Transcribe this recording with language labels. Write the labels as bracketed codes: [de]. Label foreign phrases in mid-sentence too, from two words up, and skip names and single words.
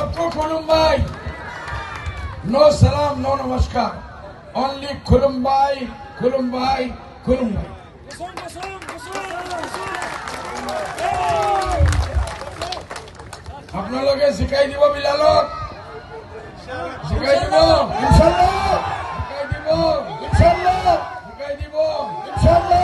[en] Khulumbai. No salam, no namaskar. Only Khulumbai, Khulumbai, Khulumbai. [bn] আপনালোকে শিখাই দিব বিলালক, শিখাই দিব [ar] إن شاء الله, [bn] শিখাই দিব [ar] إن شاء الله, [bn] শিখাই দিব [ar] إن شاء الله.